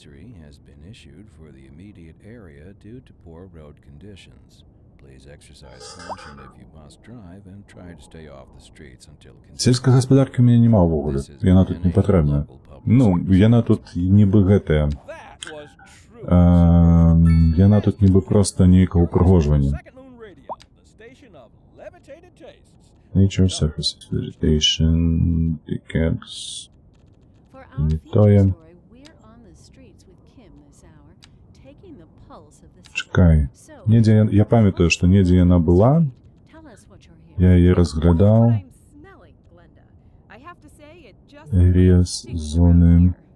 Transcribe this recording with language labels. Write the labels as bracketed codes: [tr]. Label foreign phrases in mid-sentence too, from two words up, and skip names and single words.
[be] Сельскай гаспадаркі ў мяне няма ўвогуле. Яна тут не патрэбная. Ну, яна тут нібы гэтая. Яна тут нібы проста нейкае ўпрыгожванне. [en] Nature surfaces, vegetation, decals. [be] Не тое. Чакай. Недзе я памятаю, што недзе яна была. Я яе разглядаў. Areas, зоны.